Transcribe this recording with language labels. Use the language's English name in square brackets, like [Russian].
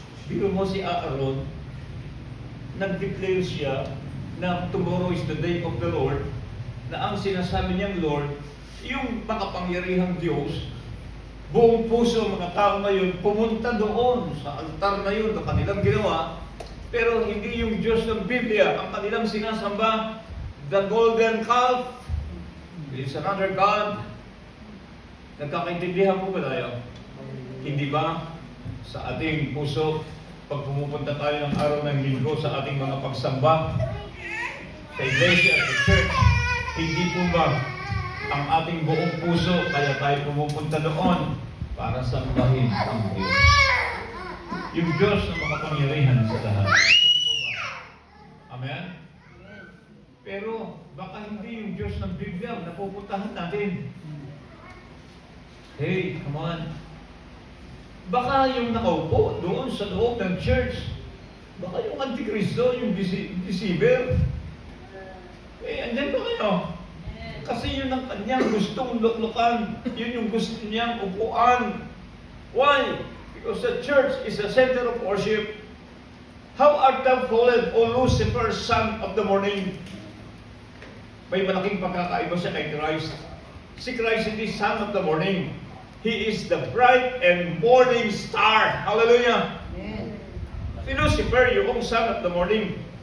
[Filipino] Biro mo si Aaron, nag-declare siya na [English] tomorrow is the day of the Lord, [Filipino] na ang sinasabi niyang Lord, yung makapangyarihang Diyos, buong puso mga tao na yun, pumunta doon sa altar na yun na kanilang ginawa, pero hindi yung Diyos ng Biblia ang kanilang sinasamba. [English] The golden calf is another God. [Filipino] Nagkakaintindihan mo ba tayo? Hindi ba sa ating puso, pag pumupunta tayo ng araw ng linggo sa ating mga pagsamba, sa iglesia, sa church, hindi po ba ang ating buong puso, kaya tayo pumupunta doon para sambahin ang Diyos. Yung Diyos na makapangyarihan sa lahat. Hindi po ba? Amen? Pero baka hindi yung Diyos ng Biblia na pupuntahan natin. [English] Hey, come on. [Filipino] Baka yung nakaupo doon sa loob ng church, baka yung Antikristo, yung deceiver. Eh, andyan ba kayo? Kasi yun ang kanyang gustong luklukan. Yun yung gusto niyang upuan. [English] Why? Because the church is the center of worship. How art thou fallen, O Lucifer, son of the morning? [Filipino] May malaking pagkakaiba siya kay Christ. Si Christ hindi [English] son of the morning. He is the bright and morning star. Hallelujah! Amen. [Filipino] Si Lucifer, yung [English] son of the morning.